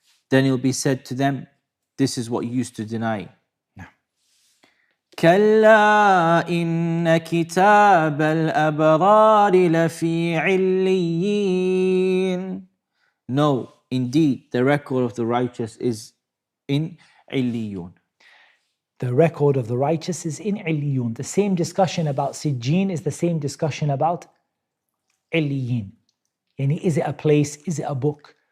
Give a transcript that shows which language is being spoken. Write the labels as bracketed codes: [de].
[en] Then it will be said to them, this is what you used to deny. [ar] كلا إن كتاب الأبرار لفي عليين. [en] No, indeed, the record of the righteous is in Illiyun. The record of the righteous is in Illiyun. The same discussion about Sijjin is the same discussion about Illiyin. Yani is it a place? Is it a book?